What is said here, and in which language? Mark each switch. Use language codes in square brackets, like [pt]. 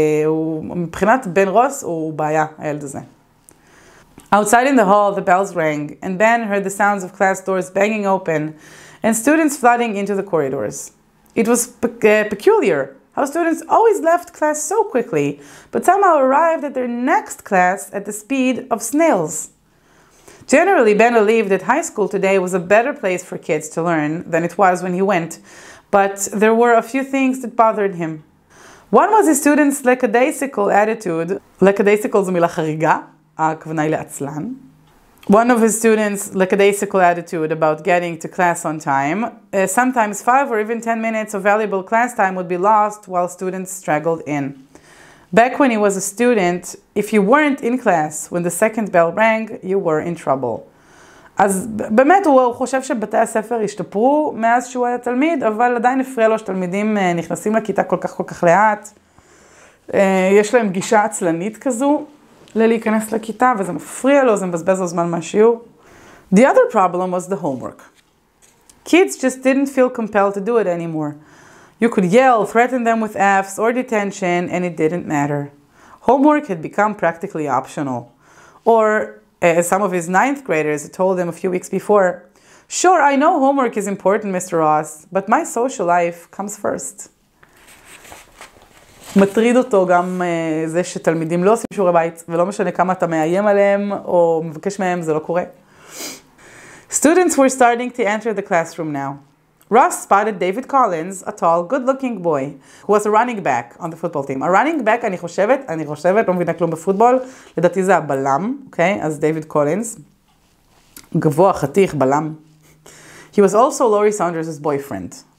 [he] ומבחינת בן רוס, הוא בעיה, הילד הזה. [en] Outside in the hall, the bells rang, and Ben heard the sounds of class doors banging open, and students flooding into the corridors. It was peculiar how students always left class so quickly, but somehow arrived at their next class at the speed of snails. Generally, Ben believed that high school today was a better place for kids to learn than it was when he went, but there were a few things that bothered him. One was his students' lackadaisical attitude. [he] lackadaisical זו מילה חריגה, הכוונה היא לעצלן. [en] One of his students' lackadaisical attitude about getting to class on time. Sometimes 5 or even 10 minutes of valuable class time would be lost while students straggled in. Back when he was a student, if you weren't in class when the second bell rang, you were in trouble. [he] אז באמת הוא חושב שבתי הספר השתפרו מאז שהוא היה תלמיד, אבל עדיין הפריע לו שתלמידים נכנסים לכיתה כל כך לאט. יש להם גישה עצלנית כזו להיכנס לכיתה, וזה מפריע לו, זה מבזבז לו זמן מהשיעור. [en] The other problem was the homework. Kids just didn't feel compelled to do it anymore. You could yell, threaten them with F's or detention, and it didn't matter. Homework had become practically optional. Or, as some of his 9th graders told him a few weeks before, sure, I know homework is important, Mr. Ross, but my social life comes first. [he] מטריד אותו גם זה שתלמידים לא עושים שיעורי בית, ולא משנה כמה אתה מאיים עליהם או מבקש מהם, זה לא קורה. [en] Students were starting to enter the classroom now. Ross spotted David Collins, a tall, good-looking boy, who was a running back on the football team. A running back, [he] אני חושבת, לא מבינה כלום בפוטבול, לדעתי זה הבלם, אוקיי? אז דיוויד קולינס, גבוה, חתיך, בלם. [en] He was also Lori Saunders' boyfriend.